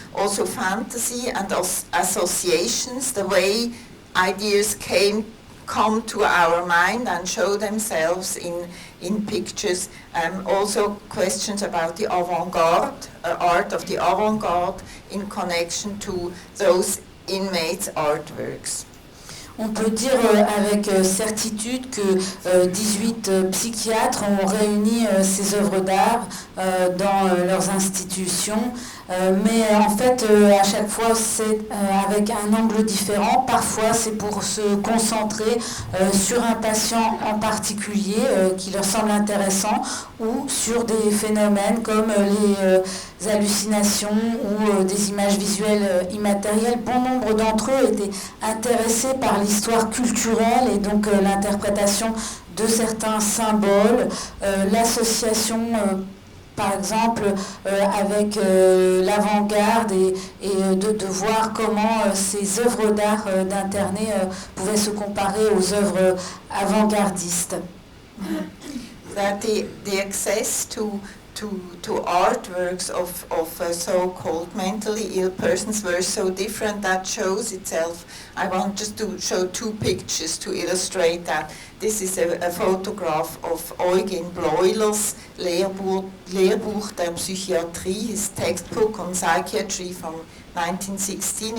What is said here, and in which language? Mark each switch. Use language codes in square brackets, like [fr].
[en] Also fantasy and associations, the way ideas come to our mind and show themselves in pictures. Also questions about the avant-garde, art of the avant-garde in connection to those inmates' artworks. [fr] On peut dire avec certitude que 18 psychiatres ont réuni ces œuvres d'art dans leurs institutions, mais en fait à chaque fois c'est avec un angle différent. Parfois c'est pour se concentrer sur un patient en particulier qui leur semble intéressant, ou sur des phénomènes comme les hallucinations ou des images visuelles immatérielles. Bon nombre d'entre eux étaient intéressés par l'histoire culturelle et donc l'interprétation de certains symboles, l'association par exemple avec l'avant-garde et de voir comment ces œuvres d'art d'Internet pouvaient se comparer aux œuvres avant-gardistes. [en] That the access to artworks of so-called mentally ill persons were so different. That shows itself. I want just to show two pictures to illustrate that. This is a photograph of Eugen Bleuler's Lehrbuch der Psychiatrie, his textbook on psychiatry from 1916.